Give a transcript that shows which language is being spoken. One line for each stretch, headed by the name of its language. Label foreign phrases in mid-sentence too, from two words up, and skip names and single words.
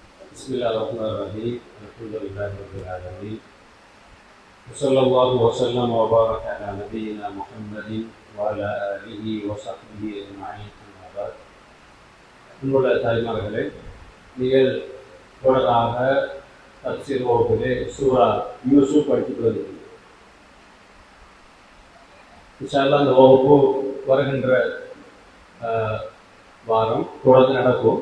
Arabic: بسم الله الرحمن الرحيم الحمد لله رب العالمين وصلى الله وسلم وبارك على نبينا محمد وعلى آله وصحبه أجمعين أما بعد
Tamil: அன்புள்ள தாய்மார்களே, நீங்கள் தொடராக தப்சீர் வகுப்பிலே சூரா யூசுப் படித்துட்டு வருகிறீர்கள்.
Arabic: إن شاء الله
Tamil: அந்த வகுப்பு வருகின்ற வாரம் தொடர்ந்து நடக்கும்.